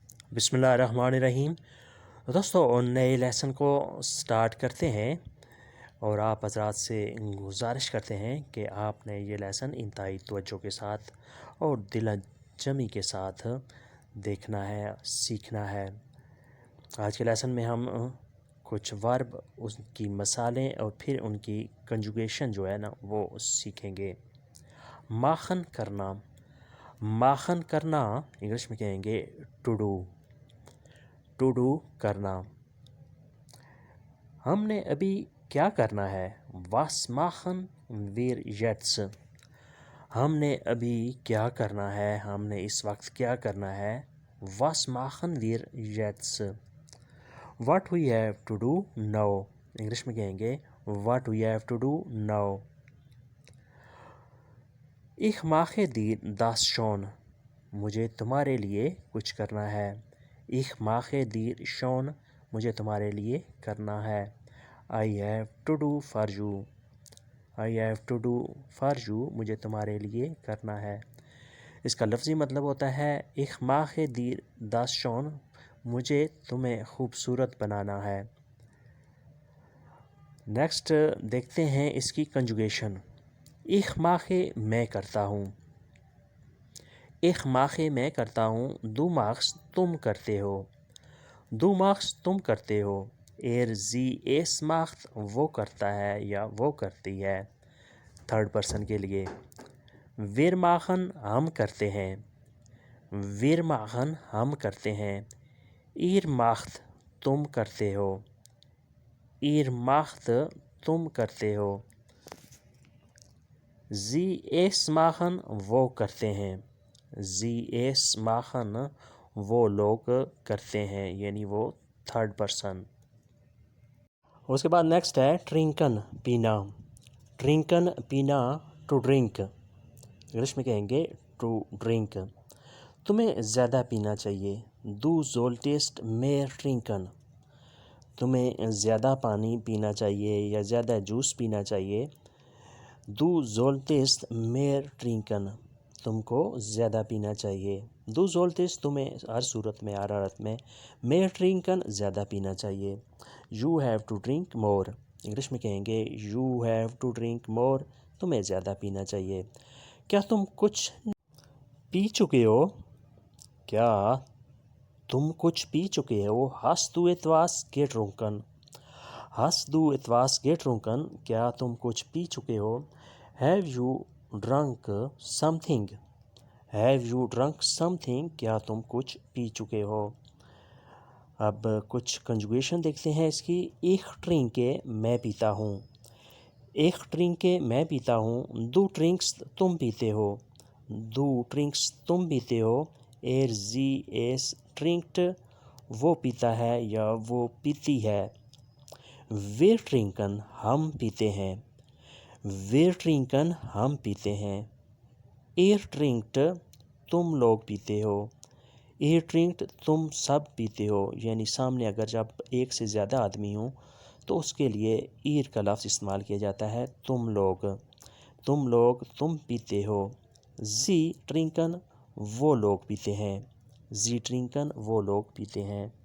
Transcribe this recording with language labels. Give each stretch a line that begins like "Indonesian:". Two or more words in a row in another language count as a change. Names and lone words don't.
Urdu: بسم اللہ الرحمن الرحیم۔ دوستو نئے لیسن کو سٹارٹ کرتے ہیں اور آپ حضرات سے گزارش کرتے ہیں کہ آپ نے یہ لیسن انتہائی توجہ کے ساتھ اور دل جمی کے ساتھ دیکھنا ہے، سیکھنا ہے۔ آج کے لیسن میں ہم کچھ ورب، ان کی مثالیں اور پھر ان کی کنجوگیشن جو ہے نا وہ سیکھیں گے۔ ماخن کرنا، ماخن کرنا انگلش میں کہیں گے
English: to do, to do
Urdu: کرنا۔ ہم نے ابھی کیا کرنا ہے،
German: was machen wir jetzt.
Urdu: ہم نے ابھی کیا کرنا ہے، ہم نے اس وقت کیا کرنا ہے،
German: was machen wir jetzt.
English: what we have to do now,
Urdu: انگلش میں کہیں گے
English: what we have to do now.
German: Ich mache dir das schon،
Urdu: مجھے تمہارے لیے کچھ کرنا ہے۔
German: Ich mache dir schon،
Urdu: مجھے تمہارے لیے کرنا ہے۔
English: I have to do for you، I have to do for you،
Urdu: مجھے تمہارے لیے کرنا ہے۔ اس کا لفظی مطلب ہوتا ہے
German: Ich mache dir das schon،
Urdu: مجھے تمہیں خوبصورت بنانا ہے۔ نیکسٹ دیکھتے ہیں اس کی کنجوگیشن۔
German: Ich mache
Urdu: میں کرتا ہوں،
German: Ich mache
Urdu: میں کرتا ہوں،
German: du machst
Urdu: تم کرتے ہو،
German: du machst
Urdu: تم کرتے ہو،
German: sie es macht
Urdu: وہ کرتا ہے یا وہ کرتی ہے،
English: third person
Urdu: کے لیے۔
German: wir machen
Urdu: ہم کرتے ہیں،
German: wir machen
Urdu: ہم کرتے ہیں،
German: ihr macht
Urdu: تم کرتے ہو،
German: ihr macht
Urdu: تم کرتے ہو،
German: sie es machen
Urdu: وہ کرتے ہیں،
German: sie es machen
Urdu: وہ لوگ کرتے ہیں، یعنی وہ
English: third person.
Urdu: اس کے بعد نیکسٹ ہے ٹرنکن پینا، ٹرنکن پینا
English: to drink,
Urdu: انگلش میں کہیں گے
English: to drink.
Urdu: تمہیں زیادہ پینا چاہیے،
German: du solltest mehr trinken،
Urdu: تمہیں زیادہ پانی پینا چاہیے یا زیادہ جوس پینا چاہیے،
German: du solltest mehr trinken،
Urdu: تم کو زیادہ پینا چاہیے،
German: du solltest
Urdu: تمہیں ہر صورت میں، ہر حالت میں،
German: mehr trinken
Urdu: زیادہ پینا چاہیے،
English: you have to drink more،
Urdu: انگلش میں کہیں گے
English: you have to drink more،
Urdu: تمہیں زیادہ پینا چاہیے۔ کیا تم کچھ پی چکے ہو، کیا تم کچھ پی چکے ہو،
German: hast du etwas getrunken، hast du etwas getrunken،
Urdu: کیا تم کچھ پی چکے ہو،
English: have you drunk something، have you drunk something،
Urdu: کیا تم کچھ پی چکے ہو۔ اب کچھ کنجوگیشن دیکھتے ہیں اس کی۔
German: ich trinke
Urdu: میں پیتا ہوں،
German: ich trinke
Urdu: میں پیتا ہوں،
German: du trinkst
Urdu: تم پیتے ہو،
German: du trinkst
Urdu: تم پیتے ہو،
German: sie es
Urdu: trinkt وہ پیتا ہے یا وہ پیتی ہے،
German: wir trinken
Urdu: ہم پیتے ہیں،
German: wir trinken
Urdu: ہم پیتے ہیں،
German: ihr trinkt
Urdu: تم لوگ پیتے ہو،
German: ihr trinkt
Urdu: تم سب پیتے ہو، یعنی سامنے اگر جب ایک سے زیادہ آدمی ہوں تو اس کے لیے ihr کا لفظ استعمال کیا جاتا ہے، تم لوگ، تم لوگ تم پیتے ہو،
German: sie trinken
Urdu: وہ لوگ پیتے ہیں،
German: sie trinken
Urdu: وہ لوگ پیتے ہیں۔